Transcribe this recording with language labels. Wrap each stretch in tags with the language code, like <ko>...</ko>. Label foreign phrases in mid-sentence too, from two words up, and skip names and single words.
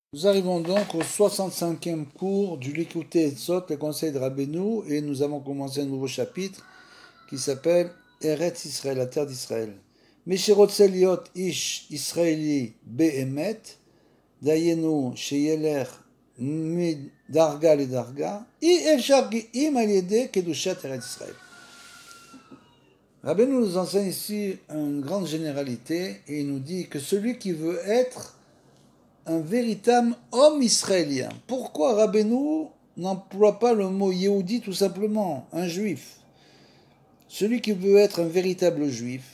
<fr>Nous arrivons donc au 65e cours du Likutei Etzot, le conseil de Rabbeinu, et nous avons commencé un nouveau chapitre qui s'appelle Eretz Israël, la terre d'Israël.</fr> <he>מי שרוצה להיות איש ישראלי באמת, דהיינו שילך דרגה לדרגה, אי אפשר אם על ידי קדושת ארץ ישראל.</he> <fr>Rabbeinu nous enseigne ici une grande généralité et il nous dit que celui qui veut être un véritable homme israélien. Pourquoi Rabbeinu n'emploie pas le mot Yehudi tout simplement, un juif? Celui qui veut être un véritable juif.</fr>